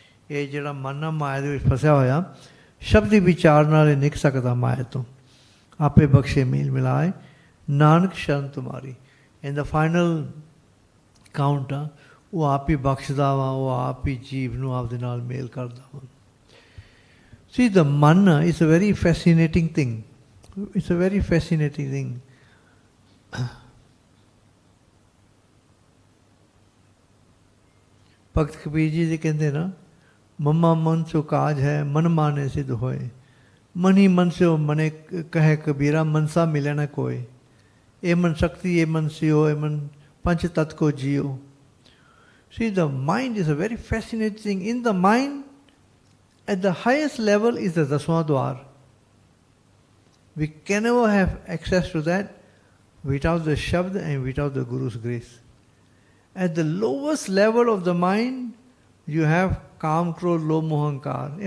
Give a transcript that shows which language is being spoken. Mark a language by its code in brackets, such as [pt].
[pa] ਇਹ ਜਿਹੜਾ ਮਨ ਨਾ ਮਾਇਆ ਦੇ ਵਿੱਚ ਫਸਿਆ ਹੋਇਆ, ਸ਼ਬਦੀ ਵਿਚਾਰ ਨਾਲ ਇਹ ਨਿਕ ਸਕਦਾ ਮਾਇਆ ਤੋਂ। ਆਪੇ ਬਖਸ਼ੇ ਮੇਲ ਮਿਲਾਏ ਨਾਨਕ ਸ਼ਰਨ ਤੁਮਾਰੀ। [en] In the final count [pa] ਆ, ਉਹ ਆਪ ਹੀ ਬਖਸ਼ਦਾ ਵਾ, ਉਹ ਆਪ ਹੀ ਜੀਵ ਨੂੰ ਆਪਦੇ ਨਾਲ ਮੇਲ ਕਰਦਾ ਵਾ। [en] See, the man is a very fascinating thing. It's a very fascinating thing. [pa] Bhagat Kabir ji ਜੀ ਕਹਿੰਦੇ ਨਾ, ਮਮਾ ਮਨ ਸੋ ਕਾਜ ਹੈ ਮਨ ਮਾਨੇ ਸਿਧ ਹੋਏ, ਮਨ ਹੀ ਮਨ ਸਿਓ ਮਨੇ ਕਹੇ ਕਬੀਰਾ, ਮਨਸਾ ਮਿਲੇ ਨਾ ਕੋਏ। ਇਹ ਮਨ ਸ਼ਕਤੀ, ਇਹ ਮਨ ਸਿਓ, ਇਹ ਮਨ ਪੰਚ ਤਤ ਕੋ JIO. [en] See, the mind is a very fascinating thing. In the mind, at the highest level is the Daswadwar. We can never have access to that without the Shabd and without the Guru's grace. At the lowest level of the mind, you have Kaam, Krodh, Lobh, Moh, Ahankar.